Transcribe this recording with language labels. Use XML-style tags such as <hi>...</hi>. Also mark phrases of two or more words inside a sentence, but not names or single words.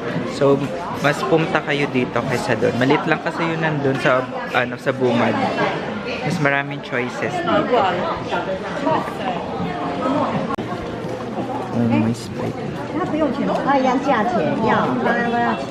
<tl>So, mas pumunta kayo dito kaysa doon. Malit lang kasi yun nandun sa, sa Bumad. Mas maraming choices dito. Oh, may Sprite.</tl> <zh>它不用钱，它一样价钱要，当然都要钱。</zh>